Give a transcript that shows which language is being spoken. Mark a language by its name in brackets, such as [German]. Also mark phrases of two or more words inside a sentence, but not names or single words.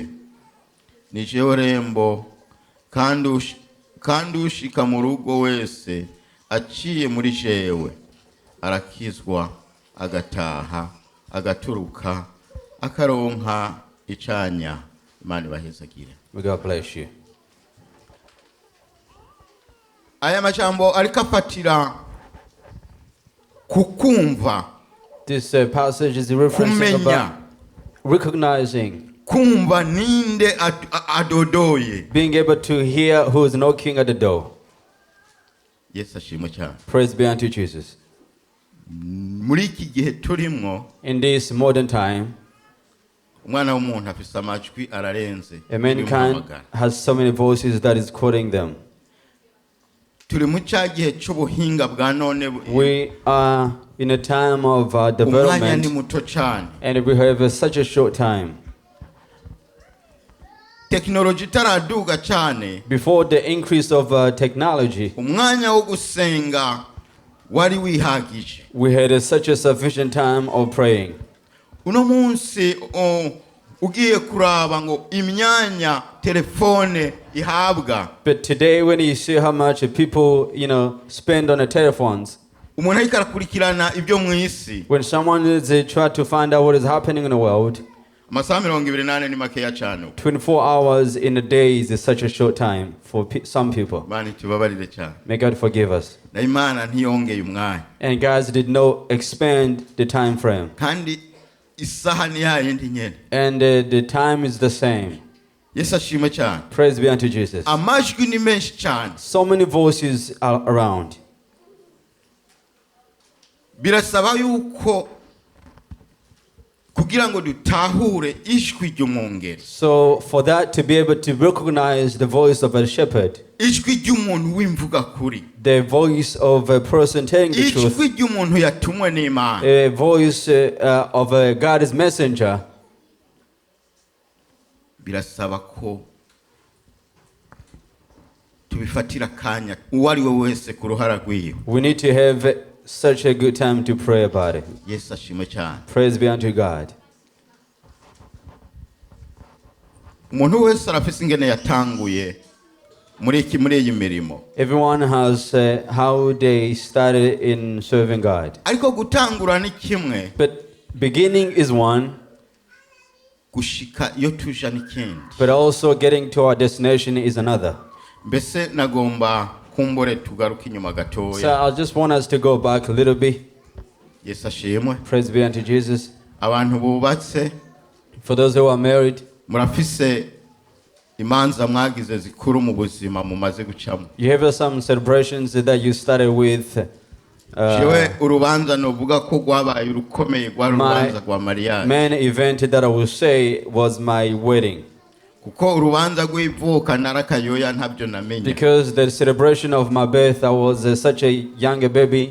[Rundi] Ni jewe rembo kandi ushika mu rugo wese aciye muri jewe arakizwa agataha agaturuka akaronka icanya. Imana ibahezagire. [English] May God bless you. [Rundi] Aya majambo ariko afatira kukumva. [English] This passage is referencing about recognizing, [Rundi] kumva ninde adodoye, [English] being able to hear who is knocking at the door. Yes, [Rundi] ashimwe cyane. [English] Praise be unto Jesus. [Rundi] Muri iki gihe turimwo, [English] in this modern time, [Rundi] umwana w'umuntu afise amajwi ararenze. [English] A mankind has so many voices that is calling them. [Rundi] Turi mu gihe cy'ubuhinga bwa none. [English] We are in a time of development, and we have such a short time. [Rundi] Technology taraduga cyane. [English] Before the increase of technology, [Rundi] umwanya wo gusenga wari wihagije. [English] We had such a sufficient time of praying. [Rundi] Uno munsi ugiye kuraba ngo imyanya telefone ihabwa. [English] But today when you see how much people, spend on the telephones, [Rundi] umuntu ariko arakurikirana ibyo mu isi. [English] When someone is trying to find out what is happening in the world, [Rundi] amasaha 28 ni makeya cyane. [English] 24 hours in a day is such a short time for some people. [Rundi] Bani tubabarire cyane. [English] May God forgive us. [Rundi] Na Imana ntiyongeye umwanya. [English] And God did not expand the time frame. [Rundi] Kandi isaha ni yayindi nyene. [English] And the time is the same. Yes, [Rundi] ashimwe cyane. [English] Praise be unto Jesus. [Rundi] Amajwi ni menshi cyane. [English] So many voices are around. [Rundi] Birasaba yuko kugira ngo dutahure ijwi ry'umwungeri, [English] So for that to be able to recognize the voice of a shepherd, [Rundi] ijwi ry'umuntu w'imvuga kuri, [English] the voice of a person telling the truth, [Rundi] ijwi ry'umuntu yatumwe n'Imana, [English] a voice of a God's messenger, [Rundi] birasaba ko tubifatira akanya uwo ari we wese ku ruhara rw'iyo. [English] we need to have such a good time to pray about it. [Rundi] Yesu ashimwe cyane. [English] Praise be unto God. [Rundi] Umuntu wese arafise ingene yatanguye muri iyi mirimo, [English] Everyone has how they started in serving God. [Rundi] ariko gutangura ni kimwe, [English] But beginning is one, [Rundi] gushika iyo tuja n'ikindi. [English] but also getting to our destination is another. [Rundi] Mbese nagomba kumbure tugaruka inyuma So gatoya. [English] I just want us to go back a little bit. [Rundi] Yesu ashimwe. [English] Praise be unto Jesus. [Rundi] Abantu bubatse [English] For those who are married, [Rundi] murafise imanza mwagize zikuru mu buzima mumaze gucamo. [English] you have some celebrations that you started with. [Rundi] Jewe urubanza novuga ko rwabaye urukomeye rwari urubanza rwa mariage, [English] Main event that I will say was my wedding. [Rundi] kuko urubanza rw'ivuka narakayoya ntabyo namenye. [English] Because the celebration of my birth, I was such a young baby.